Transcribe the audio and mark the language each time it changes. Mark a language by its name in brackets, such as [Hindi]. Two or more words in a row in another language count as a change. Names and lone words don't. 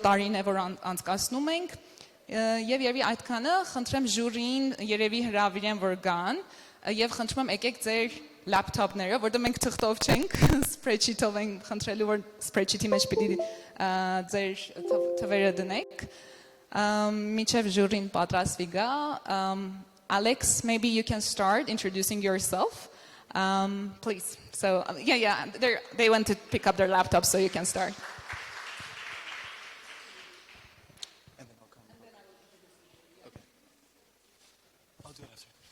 [Armenian] տարին է, որ անցկացնում ենք եւ երևի այդքանը խնդրեմ ժյուրին երևի հրավիրեն, որ գան եւ խնդրում եմ եկեք ձեր լապտոպները, որտեղ մենք թղթով չենք, spreadsheet-ով ենք խնդրելու, որ spreadsheet-ի մեջ պիտի ձեր թվերը դնեք։ Միջև ժյուրին պատրաստվի գա Alex, [English] maybe you can start introducing yourself, please. So, they went to pick up their laptops, so you can start. And then I'll come. Okay. I'll do it after.